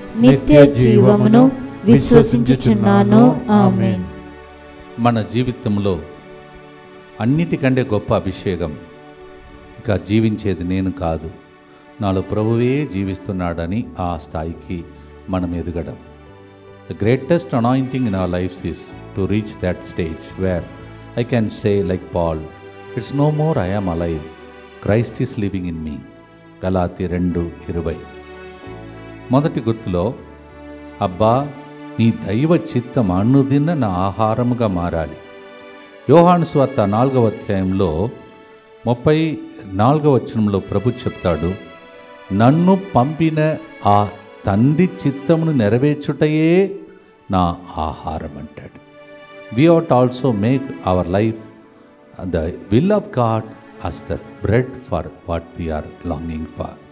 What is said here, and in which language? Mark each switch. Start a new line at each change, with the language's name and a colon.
Telugu: నిత్య జీవమును విశ్వసించుచున్నాను. ఆమేన్. మన జీవితంలో అన్నిటికంటే గొప్ప అభిషేకం ఇక జీవించేది నేను కాదు, నాలో ప్రభువే జీవిస్తున్నాడని ఆ స్థాయికి మనం ఎదగడం.
English: The greatest anointing in our lives is to reach that stage where I can say like Paul, it's no more I am alive, Christ is living in me.
Telugu: గలాతీ 2:20. మొదటి గుర్తులో, అబ్బా నీ దైవ చిత్తం అనుదిన నా ఆహారముగా మారాలి. యోహాను సువార్త 4వ అధ్యాయంలో 34వ వచనంలో ప్రభు చెప్తాడు, నన్ను పంపిన ఆ తండ్రి చిత్తమును నెరవేర్చుటయే నా ఆహారం అంటాడు.
English: We ought also make our life the will of God as the bread for what we are longing for.